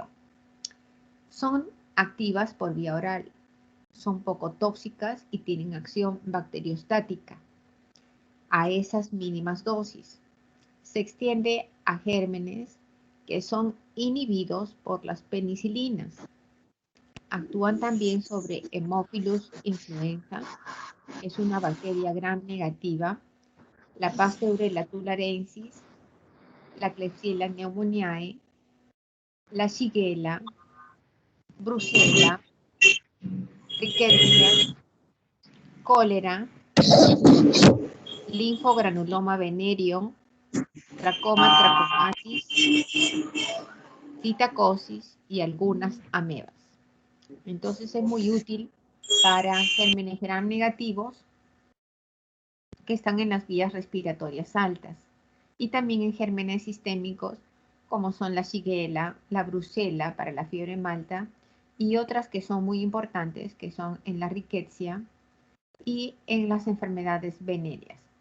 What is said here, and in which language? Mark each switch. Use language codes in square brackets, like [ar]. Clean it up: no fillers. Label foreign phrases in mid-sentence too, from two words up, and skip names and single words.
[es] Son activas por vía oral, son poco tóxicas y tienen acción bacteriostática a esas mínimas dosis. Se extiende a gérmenes que son inhibidos por las penicilinas. Actúan también sobre Haemophilus influenza, es una bacteria gram negativa, la Pasteurella tularensis, la Klebsiella pneumoniae, la Shigella, Brucella, Rickettsia, cólera, linfogranuloma venéreo, tracoma trachomatis, citacosis y algunas amebas. Entonces es muy útil para gérmenes gram negativos que están en las vías respiratorias altas y también en gérmenes sistémicos como son la Shigella, la Brucella para la fiebre malta y otras que son muy importantes que son en la Rickettsia y en las enfermedades venéreas.